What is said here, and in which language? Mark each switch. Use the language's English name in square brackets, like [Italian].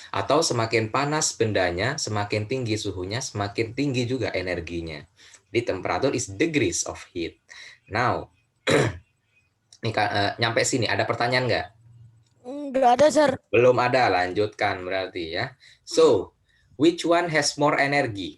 [Indonesian] Atau semakin panas bendanya, semakin tinggi suhunya, semakin tinggi juga energinya. Jadi [English] temperature is degrees of heat. [Indonesian] Now, nih nyampe sini ada pertanyaan nggak? Nggak ada, Sir. Belum ada, lanjutkan berarti ya. [English] So, which one has more energy?